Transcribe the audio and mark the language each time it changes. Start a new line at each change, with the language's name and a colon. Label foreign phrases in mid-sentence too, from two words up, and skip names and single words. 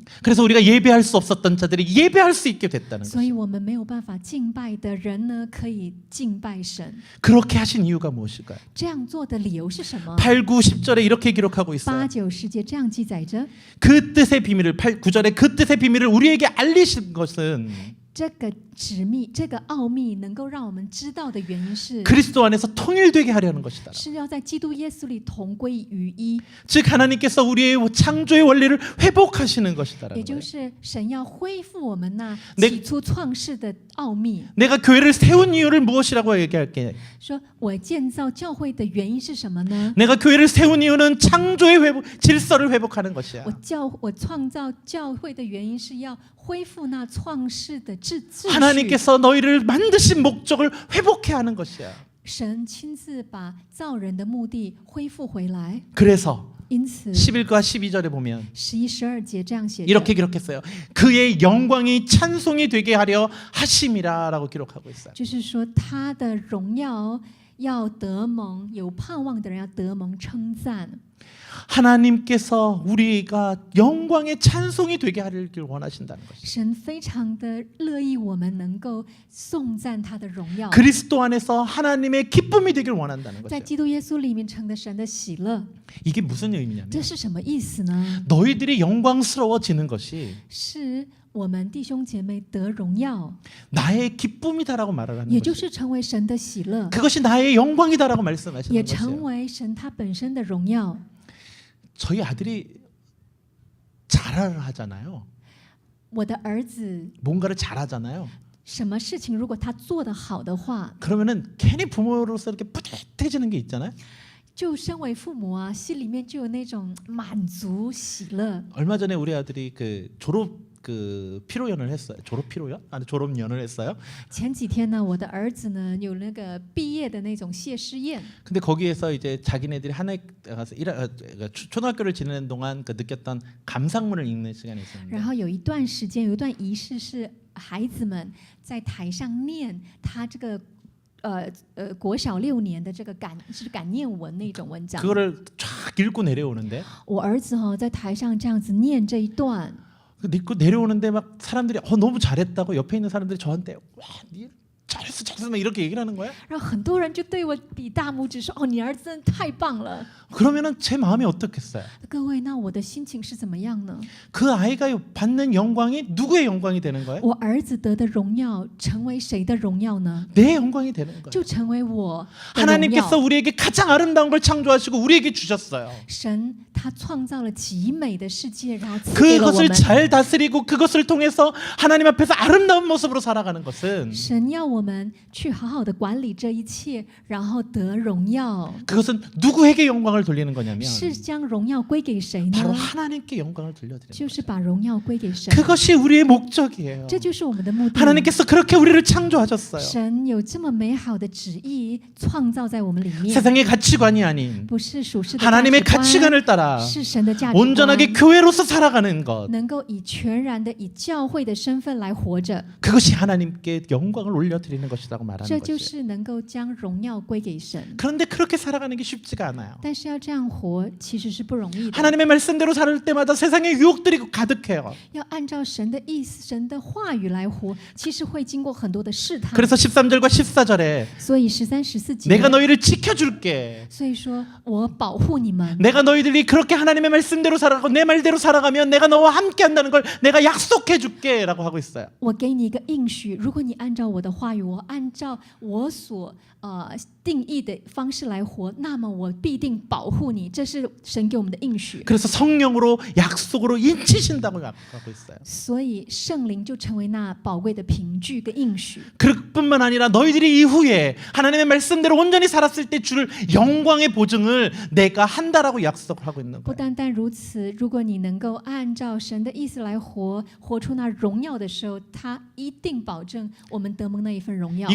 Korean: 그래서 우리가 예배할 수 없었던 자들이 예배할 수 있게 됐다는
Chinese: 所
Korean: 것이에요.
Chinese: 以我们没有办法敬拜的人呢，可以敬拜神。
Korean: 그렇게 하신 이유가 무엇일까요?
Chinese: 这样做的理由是什么？
Korean: 8, 9, 10절에 이렇게 기록하고
Chinese: 8、
Korean: 있어요.
Chinese: 9、10 节这样记载着。
Korean: 그 뜻의 비밀을 8, 9절에 그 뜻의 비밀을 우리에게 알리신 것은
Chinese: 这个旨秘、这个奥秘能够让我们知道的原因是，
Korean: 그리스도 안에서 통일되게 하려는 것이다.
Chinese: 是要在基督耶稣里同归于一，
Korean: 즉 하나님께서 우리의 창조의 원리를 회복하시는
Chinese: 也
Korean: 것이다라는
Chinese: 就
Korean: 거예요.
Chinese: 是神要恢复我们那
Korean: 내
Chinese: 起初创世的奥秘。
Korean: 내가 교회를 세운 이유를 무엇이라고 얘기할게.
Chinese: 说我建造教会的原因是什么呢？
Korean: 내가 교회를 세운 이유는 창조의 회복, 질서를 회복하는 것이야.
Chinese: 我创造教会的原因是要恢复那创世的秩序。
Korean: 하나님께서 너희를 만드신 목적을 회복해 하는 것이야.
Chinese: 神亲自把造人的目的恢复回来，
Korean: 그래서
Chinese: 因此
Korean: 11과 12절에 보면
Chinese: 11、12 节这样写着。
Korean: 이렇게 기록했어요. 그의 영광이 찬송이 되게 하려 하심이라라고 기록하고 있어요.
Chinese: 就是说他的荣耀要得蒙，有盼望的人要得蒙称赞。
Korean: 하나님께서 우리가 영광의 찬송이 되게 하길 원하신다는 것이죠.
Chinese: 神非常的乐意我们能够颂赞他的荣耀，
Korean: 그리스도 안에서 하나님의 기쁨이 되길 원한다는
Chinese: 在
Korean: 것이에요.
Chinese: 基督耶稣里面成的神的喜乐。
Korean: 이게 무슨 의미냐면
Chinese: 这是什么意思呢？
Korean: 너희들이 영광스러워지는 것이
Chinese: 是我们弟兄姐妹得荣耀，
Korean: 나의 기쁨이다라고 말을 하는
Chinese: 也就
Korean: 것이에요.
Chinese: 是成为神的喜乐，
Korean: 그것이 나의 영광이다라고
Chinese: 也
Korean: 말씀하시는
Chinese: 成
Korean: 것이에요.
Chinese: 为神他本身的荣耀。
Korean: 저희 아들이 잘을 하잖아요.
Chinese: 我的儿子
Korean: 뭔가를 잘하잖아요.
Chinese: 什么事情如果他做得好的话，
Korean: 그러면은 괜히 부모로서 이렇게 뿌듯해지는 게 있잖아요.
Chinese: 就身为父母啊，心里面就有那种满足喜乐。
Korean: 얼마 전에 우리 아들이 그 졸업 피로연을 했어요. 졸업 피로연? 아니 졸업연을 했어요.
Chinese: 前几天呢，我的儿子呢有那个毕业的那种谢师宴，
Korean: 근데 거기에서 이제 자기네들이 하나에 가서 초등학교를 지내는 동안 그 느꼈던 감상문을 읽는 시간이
Chinese: 然
Korean: 있었는데
Chinese: 后有一段时间，有一段仪式是孩子们在台上念他这个国小6年的这个感念文那种文章。
Korean: 그거를 쫙 읽고 내려오는데
Chinese: 我儿子在台上这样子念这一段，
Korean: 읽고 내려오는데 막 사람들이 너무 잘했다고 옆에 있는 사람들이 저한테 와, 니 잘했어 잘했어 막 이렇게 얘기를 하는 거야.
Chinese: 然后很多人就对我比大拇指说：“哦，你儿子真的太棒了。
Korean: 그러면은 제 마음이 어떻겠어요? ”
Chinese: 各位，那我的心情是怎么样呢？
Korean: 그 아이가 받는 영광이 누구의 영광이 되는 거예요?
Chinese: 我儿子得的荣耀成为谁的荣耀呢？
Korean: 내 영광이 되는 거예요.
Chinese: 就成为我的荣
Korean: 하나님께서
Chinese: 耀。
Korean: 우리에게 가장 아름다운 걸 창조하시고 우리에게 주셨어요.
Chinese: 神他创造了极美的世界，然后赐给了我
Korean: 그것을
Chinese: 们。
Korean: 잘 다스리고 그것을 통해서 하나님 앞에서 아름다운 모습으로 살아가는 것은
Chinese: 神要我们去好好的管理这一切，然后得荣耀。
Korean: 그것은 누구에게 영광을 돌리는 거냐면
Chinese: 是将荣耀归给谁
Korean: 바로
Chinese: 呢？
Korean: 하나님께 영광을 돌려드리는
Chinese: 就是把荣耀归给神。
Korean: 그것이 우리의 목적이에요.
Chinese: 这就是我们的目的。
Korean: 하나님께서 그렇게 우리를 창조하셨어요.
Chinese: 神有这么美好的旨意创造在我们里面，
Korean: 세상의 가치관이 아닌
Chinese: 不是属世的价值
Korean: 하나님의
Chinese: 观，
Korean: 가치관을 따라
Chinese: 是神的价值观，
Korean: 온전하게 교회로서 살아가는 것.
Chinese: 能够以全然的以教会的身份来活着，
Korean: 그것이 하나님께 영광을 올려드리는 것이라고 말하는
Chinese: 这就
Korean: 것이에요.
Chinese: 是能够将荣耀归给神。
Korean: 그런데 그렇게 살아가는 게 쉽지가 않아요.
Chinese: 但是要这样活，其实是不容易的。
Korean: 하나님의 말씀대로 살 때마다 세상의 유혹들이 가득해요.
Chinese: 要按照神的意思、神的话语来活，其实会经过很多的试探。
Korean: 그래서 13절과 14절에
Chinese: 所以13、14节，
Korean: 내가 너희를 지켜줄게.
Chinese: 所以说我保护你们。
Korean: 내가 너희들이 그렇게 하나님의 말씀대로 살아가고 내 말대로 살아가면 내가 너와 함께 한다는 걸 내가 약속해 줄게라고 하고 있어요.
Chinese: 我给你一个应许，如果你按照我的话语，我按照我所定义的方式来活，那么我必定保护你。这是神给我们的应许。
Korean: 그래서 성령으로 약속으로 인치신다고 하고 있어요.
Chinese: 所以圣灵就成为那宝贵的凭据跟应许。
Korean: 그뿐만 아니라 너희들이 이후에 하나님의 말씀대로 온전히 살았을 때 줄 영광의 보증을 내가 한다라고 약속을 하고 있는
Chinese: 不
Korean: 거예요.
Chinese: 单单如此，如果你能够按照神的意思来活，活出那荣耀的时候，他一定保证我们得蒙那一份荣耀。